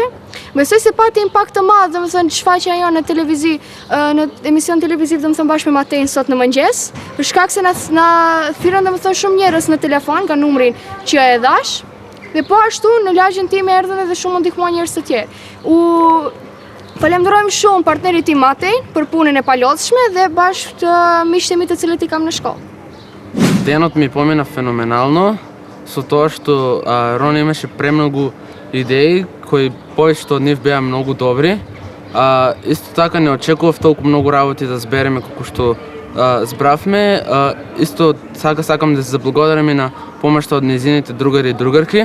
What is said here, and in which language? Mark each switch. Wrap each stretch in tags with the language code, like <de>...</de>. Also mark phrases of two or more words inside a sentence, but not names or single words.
<sq>Besoj se pati impakt të madh domethënë shfaqja jonë në televiziv, në emision televiziv domethënë bashkë me Matejn sot në mëngjes, për shkak se na thirrën domethënë shumë njerëz në telefon nga numrin që e dhash. Dhe po ashtu në lagjen time erdhën edhe shumë ndihmuan njerëz të tjerë. Falenderojmë shumë partnerit tim Matejn për punën e palodhshme dhe bashkë të miqtë mi të cilët i kam në shkollë.</sq> <mk>Денот ми помина феноменално, со тоа што Рон имаше премногу идеи кои повеќето од нив беа многу добри. Исто така не очекував толку многу работи да збереме како што збравме. Исто сакам да се заблагодарам и на помошта од незините другари и другарки.</mk>